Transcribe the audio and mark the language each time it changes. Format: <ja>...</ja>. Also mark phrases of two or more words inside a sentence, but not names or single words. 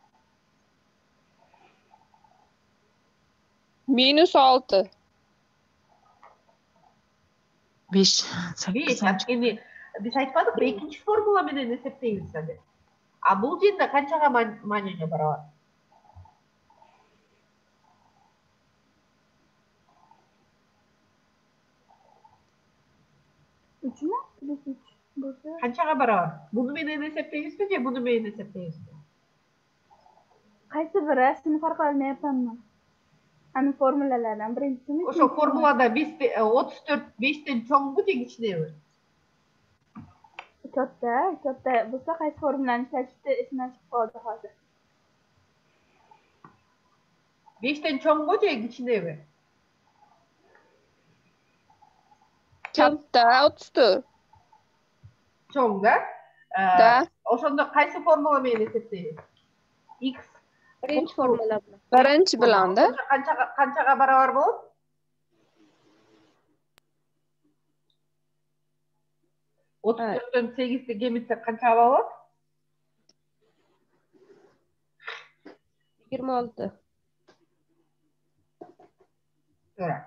<uz>Minus 6. 5. 5.</uz> <ky>Анткени биз айтпадыкпы, экинчи формула менен эсептейбиз деп. А бул жерде канчага мааниге барабар?</ky> <uz>Uchmi? Plus 3 bo'lsa.</uz> <ky>Канчага барабар? Буну менен эсептейбизби же буну менен эсептейбизби?</ky> <uz>Qaysi biri? Shuni farq qilmayapmanmi? Ana formulalardan birinchisini.</uz> <ky>Ошо формулада биз 34 5тен чоңбу же кичинеби?</ky> <uz>Katta bo'lsa qaysi formulani ishlatishdi esimdan chiqib qoldi hozir.</uz> <ky>5тен чоңбу же кичинеби?</ky> <uz>Katta 34.</uz> <ky>Чоң да? Да. Ошондо кайсы формула менен эсептейбиз? X</ky> <uz>Birinchi formula bilan. Birinchi bilan da.</uz> <ky>Канчага барабар болот? 34төн 8'di кемитсек канчага болот? 26. Туура.</ky>